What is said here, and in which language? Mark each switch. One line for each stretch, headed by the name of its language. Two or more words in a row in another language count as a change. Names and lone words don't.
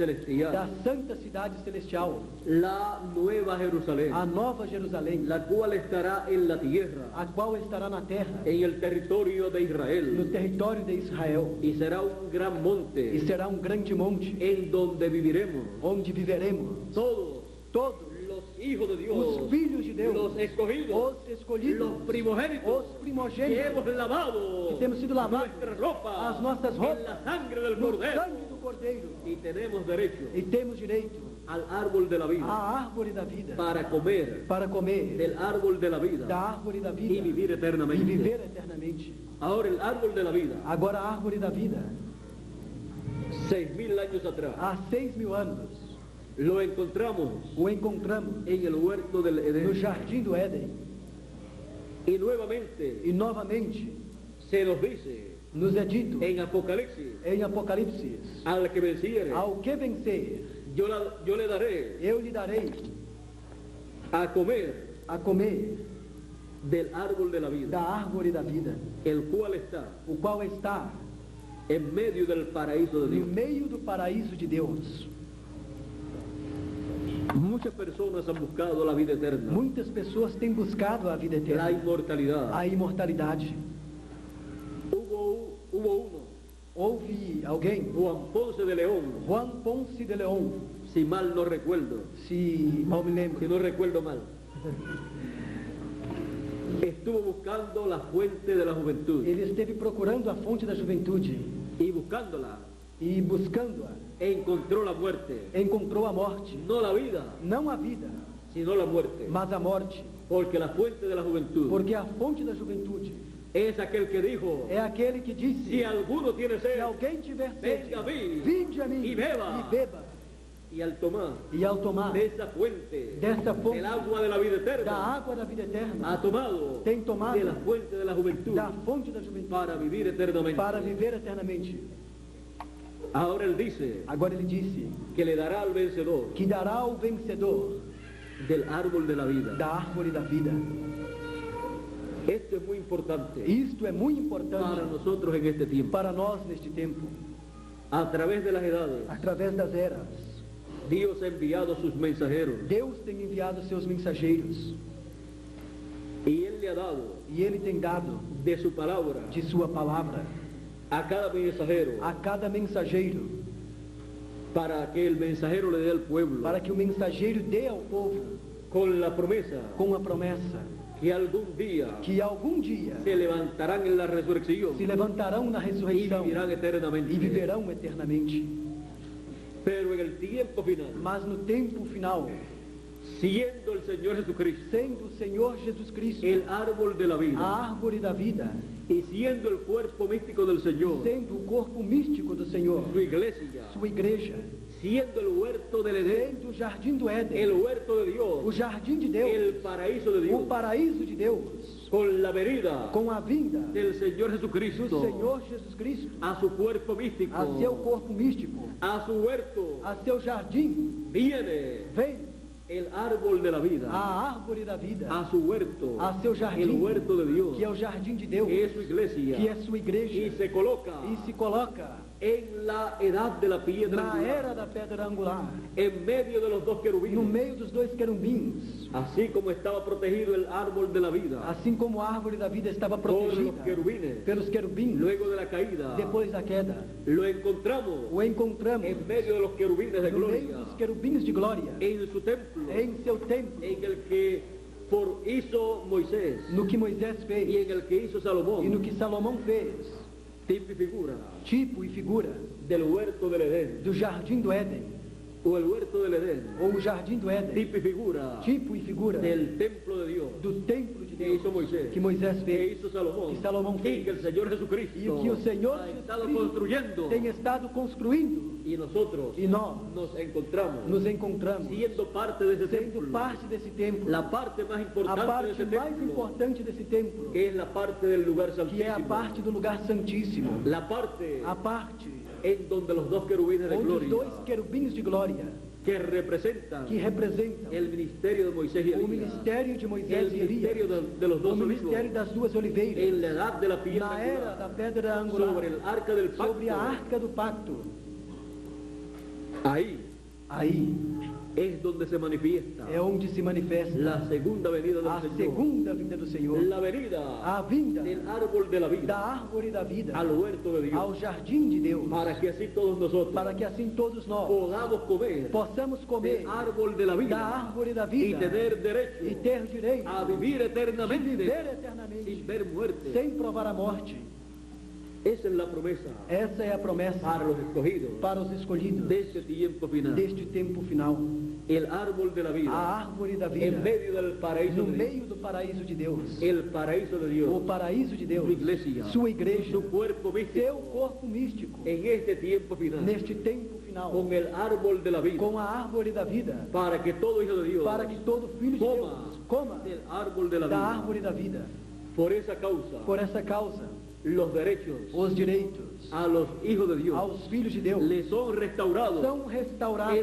Portuguese: celestial, santa cidade celestial,
Spanish: la nueva Jerusalén,
Portuguese: a nova Jerusalém,
Spanish: la cual estará en la tierra,
Portuguese: a qual estará na terra,
Spanish: en el territorio de
Portuguese: no
Spanish: Israel,
Portuguese: território de Israel,
Spanish: y será un gran
Portuguese: e
Spanish: monte
Portuguese: será um grande monte,
Spanish: en donde viviremos
Portuguese: onde viveremos
Spanish: todos
Portuguese: todos
Spanish: los hijos de Dios,
Portuguese: os filhos de Deus,
Spanish: los escogidos,
Portuguese: os escolhidos,
Spanish: los primogénitos,
Portuguese: os
Spanish: que
Portuguese: primogênitos,
Spanish: hemos lavado
Portuguese: que temos sido lavados
Spanish: nuestras ropas
Portuguese: as nossas roupas
Spanish: en la sangre del
Portuguese: no
Spanish: Cordero,
Portuguese: sangue do Cordeiro,
Spanish: y tenemos derecho
Portuguese: e temos direito
Spanish: al árbol de la vida,
Portuguese: à árvore da vida,
Spanish: para comer del árbol de la vida
Portuguese: da árvore da
Spanish: y
Portuguese: vida
Spanish: vivir
Portuguese: e
Spanish: eternamente.
Portuguese: viver eternamente.
Spanish: Ahora el árbol de la vida,
Portuguese: Agora a árvore da vida,
Spanish: 6.000 años atrás,
Portuguese: há 6.000 anos,
Spanish: lo encontramos
Portuguese: o encontramos
Spanish: en el huerto del
Portuguese: no
Spanish: Edén.
Portuguese: jardim do Éden.
Spanish: Y nuevamente
Portuguese: E novamente
Spanish: se nos dice
Portuguese: nos é dito
Spanish: en Apocalipsis,
Portuguese: em Apocalipse,
Spanish: al que venciere,
Portuguese: ao que vencer,
Spanish: yo le daré
Portuguese: eu lhe darei
Spanish: a comer
Portuguese: a comer
Spanish: del árbol de la
Portuguese: da
Spanish: vida,
Portuguese: árvore da vida,
Spanish: el cual está
Portuguese: o qual está
Spanish: en medio del paraíso de
Portuguese: no
Spanish: Dios.
Portuguese: meio do paraíso de Deus.
Spanish: Muchas personas han buscado la vida eterna,
Portuguese: Muitas pessoas têm buscado a vida
Spanish: la
Portuguese: eterna,
Spanish: inmortalidad.
Portuguese: a imortalidade.
Spanish: Hubo uno,
Portuguese: Houve alguém,
Spanish: Juan Ponce de León,
Portuguese: Juan Ponce de León,
Spanish: si mal no recuerdo,
Portuguese: se mal me
Spanish: si
Portuguese: lembro,
Spanish: no recuerdo mal, estuvo buscando la fuente de la juventud
Portuguese: ele esteve procurando a fonte da juventude
Spanish: y buscándola
Portuguese: e buscando-a,
Spanish: encontró la muerte,
Portuguese: encontrou a morte.
Spanish: no la vida,
Portuguese: Não a vida,
Spanish: sino la muerte,
Portuguese: mas a morte,
Spanish: porque la fuente de la juventud
Portuguese: porque a fonte da juventude
Spanish: es aquel que dijo,
Portuguese: é aquele que disse:
Spanish: si alguno tiene
Portuguese: se
Spanish: sed,
Portuguese: alguém tiver sede,
Spanish: venga a mim
Portuguese: vinde a mim e beba. e beba.
Spanish: y al tomar
Portuguese: E ao tomar
Spanish: de esa fuente
Portuguese: dessa fonte
Spanish: del agua de la vida
Portuguese: da
Spanish: eterna,
Portuguese: água da vida eterna,
Spanish: ha tomado
Portuguese: tem tomado
Spanish: de la fuente de la juventud
Portuguese: da fonte da juventude
Spanish: para vivir eternamente.
Portuguese: para viver eternamente.
Spanish: Ahora él dice
Portuguese: Agora ele disse
Spanish: que le dará al vencedor
Portuguese: que dará ao vencedor
Spanish: del árbol de la vida.
Portuguese: da árvore da vida.
Spanish: Esto es muy importante
Portuguese: Isto é muito
Spanish: para
Portuguese: importante
Spanish: nosotros en este tiempo.
Portuguese: para nós neste tempo.
Spanish: A través de las edades,
Portuguese: Através das eras,
Spanish: Dios ha enviado sus mensajeros
Portuguese: Deus tem enviado seus mensageiros
Spanish: y Él le ha dado
Portuguese: e Ele tem dado
Spanish: de su palabra
Portuguese: de sua palavra
Spanish: a cada mensajero
Portuguese: a cada mensageiro,
Spanish: para que el mensajero le dé al pueblo
Portuguese: para que o mensageiro dê ao povo
Spanish: con la promesa
Portuguese: com a promessa
Spanish: que algún día
Portuguese: que algum dia
Spanish: se levantarán en la resurrección
Portuguese: se levantarão na
Spanish: y
Portuguese: ressurreição
Spanish: vivirán eternamente.
Portuguese: e viverão eternamente.
Spanish: Pero en el tiempo final,
Portuguese: Mas no tempo final,
Spanish: siendo el Señor Jesucristo
Portuguese: sendo o Senhor Jesus Cristo
Spanish: el árbol de la vida
Portuguese: a árvore da vida,
Spanish: y siendo el cuerpo místico del Señor,
Portuguese: sendo o corpo místico do Senhor,
Spanish: su iglesia,
Portuguese: sua igreja,
Spanish: siendo el huerto del Edén,
Portuguese: sendo o jardim do Éden,
Spanish: el huerto de
Portuguese: o
Spanish: Dios,
Portuguese: jardim de Deus,
Spanish: el paraíso de
Portuguese: o
Spanish: Dios,
Portuguese: paraíso de Deus,
Spanish: con la venida
Portuguese: com a vinda
Spanish: del Señor
Portuguese: do
Spanish: Jesucristo
Portuguese: Senhor Jesus Cristo
Spanish: a su cuerpo místico,
Portuguese: a seu corpo místico,
Spanish: a su huerto,
Portuguese: a seu jardim,
Spanish: viene
Portuguese: vem
Spanish: el árbol de la vida,
Portuguese: a árvore da vida,
Spanish: a su huerto,
Portuguese: a seu jardim,
Spanish: el huerto de Dios,
Portuguese: que é o jardim de Deus,
Spanish: que es su iglesia,
Portuguese: que é sua
Spanish: y
Portuguese: igreja,
Spanish: se coloca
Portuguese: e se coloca
Spanish: en la edad de la piedra
Portuguese: na
Spanish: angular,
Portuguese: era da pedra angular,
Spanish: en medio de los dos
Portuguese: no
Spanish: querubines,
Portuguese: meio dos dois querubins,
Spanish: así como estaba protegido el árbol de la vida
Portuguese: assim como a árvore da vida estava
Spanish: por los
Portuguese: protegida
Spanish: querubines,
Portuguese: pelos querubins,
Spanish: luego de la caída,
Portuguese: depois da queda,
Spanish: lo encontramos
Portuguese: o encontramos
Spanish: en medio de los querubines de
Portuguese: no meio
Spanish: gloria,
Portuguese: dos querubins de glória,
Spanish: en su templo,
Portuguese: em seu templo,
Spanish: en el que hizo Moisés
Portuguese: no que Moisés
Spanish: y
Portuguese: fez
Spanish: en el que hizo
Portuguese: e no
Spanish: Salomón,
Portuguese: que Salomão fez,
Spanish: tipo y figura
Portuguese: tipo e figura
Spanish: del huerto del Edén,
Portuguese: do jardim do Éden,
Spanish: o el huerto del Edén,
Portuguese: ou o jardim do Éden,
Spanish: tipo y figura
Portuguese: tipo e figura
Spanish: del templo de Dios
Portuguese: do templo de
Spanish: que
Portuguese: Deus
Spanish: hizo Moisés,
Portuguese: que Moisés
Spanish: que
Portuguese: fez
Spanish: hizo Salomón,
Portuguese: que Salomão
Spanish: y
Portuguese: fez,
Spanish: que el Señor
Portuguese: e
Spanish: Jesucristo
Portuguese: o que o Senhor
Spanish: ha
Portuguese: Jesus
Spanish: estado
Portuguese: Cristo
Spanish: construyendo,
Portuguese: tem estado construindo,
Spanish: y nosotros
Portuguese: e nós
Spanish: nos encontramos
Portuguese: nos encontramos
Spanish: siendo parte de ese
Portuguese: sendo
Spanish: templo,
Portuguese: parte desse templo,
Spanish: la parte más
Portuguese: a
Spanish: importante de
Portuguese: parte
Spanish: ese
Portuguese: mais
Spanish: templo,
Portuguese: importante desse templo,
Spanish: que es la parte del lugar
Portuguese: que é a
Spanish: santísimo,
Portuguese: parte do lugar santíssimo,
Spanish: la parte
Portuguese: a parte
Spanish: en donde los dos querubines de
Portuguese: onde os
Spanish: gloria
Portuguese: dois querubins de glória
Spanish: que representan
Portuguese: que representam
Spanish: el ministerio de Moisés y
Portuguese: o
Spanish: Elías,
Portuguese: ministério de
Spanish: el
Portuguese: Moisés e
Spanish: ministerio
Portuguese: Elias,
Spanish: de los
Portuguese: o
Spanish: dos olivos,
Portuguese: ministério das duas oliveiras,
Spanish: en la edad de la piedra
Portuguese: na era
Spanish: angular,
Portuguese: da pedra angular,
Spanish: sobre el arca del pacto.
Portuguese: sobre a arca do pacto.
Spanish: Ahí
Portuguese: Aí
Spanish: es donde se manifiesta
Portuguese: é onde se manifesta
Spanish: la segunda venida
Portuguese: a
Spanish: del Señor,
Portuguese: segunda vinda do Senhor,
Spanish: la venida
Portuguese: a vinda
Spanish: del árbol de la
Portuguese: da
Spanish: vida
Portuguese: árvore da vida
Spanish: al huerto de
Portuguese: ao
Spanish: Dios,
Portuguese: jardim de Deus,
Spanish: para que así todos nosotros
Portuguese: para que assim todos nós
Spanish: podamos comer
Portuguese: possamos comer
Spanish: del árbol de la
Portuguese: da
Spanish: vida
Portuguese: árvore da
Spanish: y
Portuguese: vida
Spanish: tener
Portuguese: e
Spanish: derecho
Portuguese: ter direito
Spanish: a vivir
Portuguese: de
Spanish: eternamente
Portuguese: viver
Spanish: sin
Portuguese: eternamente,
Spanish: ver muerte.
Portuguese: sem provar a morte.
Spanish: Esa es la promesa
Portuguese: Essa é a promessa
Spanish: para los escogidos
Portuguese: para os escolhidos
Spanish: de este tiempo final.
Portuguese: deste tempo final.
Spanish: El árbol de la
Portuguese: A
Spanish: vida
Portuguese: árvore da vida,
Spanish: en medio del paraíso
Portuguese: no
Spanish: de Dios.
Portuguese: meio do paraíso de Deus.
Spanish: El paraíso de
Portuguese: O
Spanish: Dios,
Portuguese: paraíso de Deus,
Spanish: su iglesia,
Portuguese: sua igreja,
Spanish: su cuerpo místico
Portuguese: seu corpo místico,
Spanish: en este tiempo final,
Portuguese: neste tempo final,
Spanish: con el árbol de la vida,
Portuguese: com a árvore da vida,
Spanish: para que todo hijo de Dios
Portuguese: para que todo filho de
Spanish: coma
Portuguese: Deus coma
Spanish: del árbol de la
Portuguese: da
Spanish: vida.
Portuguese: árvore da vida.
Spanish: Por esa causa,
Portuguese: Por essa causa,
Spanish: los derechos
Portuguese: os direitos
Spanish: a los hijos de Dios
Portuguese: aos filhos de Deus
Spanish: les son restaurados
Portuguese: são restaurados